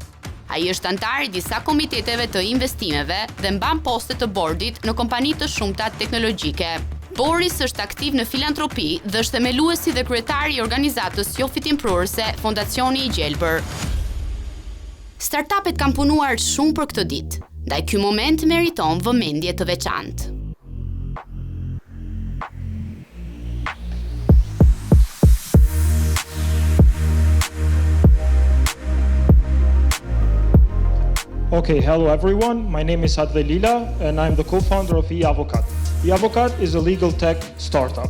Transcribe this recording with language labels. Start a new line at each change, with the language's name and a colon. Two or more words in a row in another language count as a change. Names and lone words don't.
Albanian: Ai është antar i disa komiteteve të investimeve dhe mban poste të bordit në kompani të shumta teknologjike. Boris është aktiv në filantropi dhe është themeluesi dhe kryetari i organizatës jo fitimprurëse Fondacioni i Gjelbër. Startupet kanë punuar shumë për këtë ditë, ndaj ky moment meriton vëmendje të veçantë.
English: Okay, hello everyone. My name is Adve Lila and I'm the co-founder of eAvocat. eAvocat is a legal tech startup.